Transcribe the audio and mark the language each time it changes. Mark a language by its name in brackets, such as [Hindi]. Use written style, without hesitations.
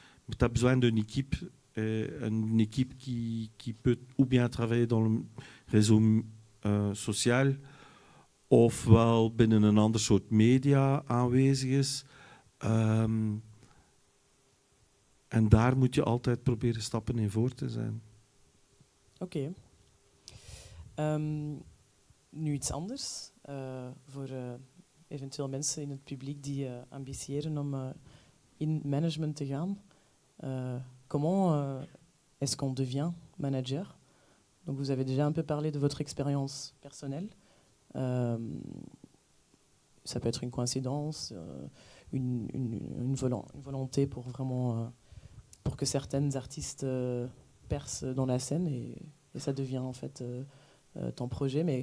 [French] Mais tu as besoin d'une équipe, une équipe qui peut ou bien travailler dans le réseau social, [Dutch] ofwel binnen een ander soort media aanwezig is. En daar moet je altijd proberen stappen in voor te zijn. Oké. Nu iets anders. Voor eventueel mensen in het publiek die ambiëren om in management te gaan. [French] Comment est-ce qu'on devient manager? Donc vous avez déjà un peu parlé de votre expérience personnelle. Ça peut être une coïncidence, une volonté pour vraiment pour que certains artistes percent dans la scène et ça devient en fait ton projet.